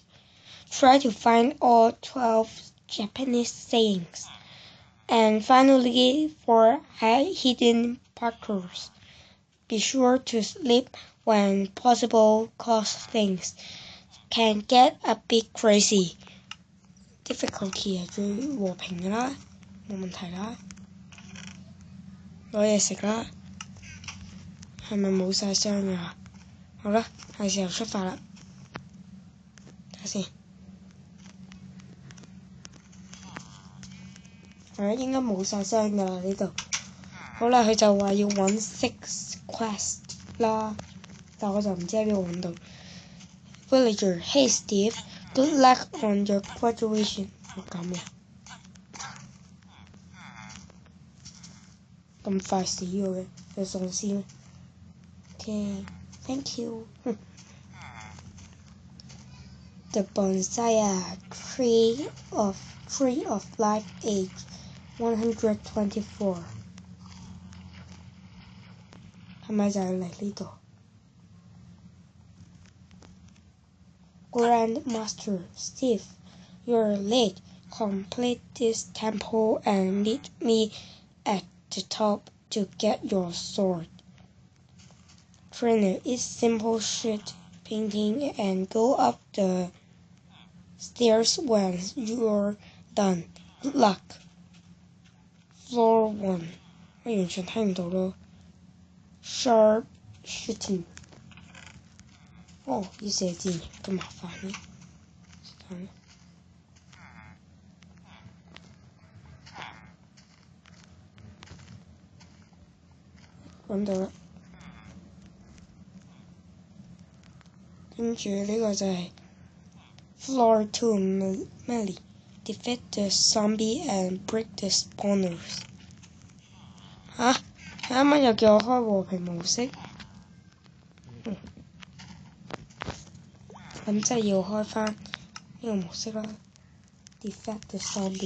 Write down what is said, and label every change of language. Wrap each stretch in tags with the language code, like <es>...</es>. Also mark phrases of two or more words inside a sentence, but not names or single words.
<en>Try to find all 12 Japanese sayings. And finally, 4 hidden parkours. Be sure to sleep when possible, cause things can get a bit crazy.</en> <yue>Difficulty 係最和平嘅啦，冇問題啦。攞嘢食啦，係咪冇晒箱㗎？好啦，係時候出發啦。睇下先，應該冇晒箱㗎啦呢度。好啦，佢就話要揾 6 quest 啦，但我就唔知喺邊度揾到。</yue> <en>Villager, hey Steve, good luck on your graduation.</en> <yue>咁嘅，咁快死咗嘅，有喪屍咩 ？</yue> <en>Okay, thank you. The bonsai tree of life age 124.</en> <yue>係咪就係嚟呢度</yue> <en>？Grandmaster Steve, you're late. Complete this temple and meet me at the top to get your sword. Trainer, it's simple shit painting and go up the stairs when you're done. Good luck. Floor 1，</en> <yue>我完全睇唔到咯。</yue> <en>Sharp shooting。</en> <yue>要射箭，咁麻煩嘅。揾到啦。跟住呢個就係 Floor 2 Melee.</yue> <en>Defeat the zombie and break the spawners.</en> <yue>啱啱又叫我開和平模式，咁即係要開返呢個模式啦。</yue> <en>Defeat the zombie.</en>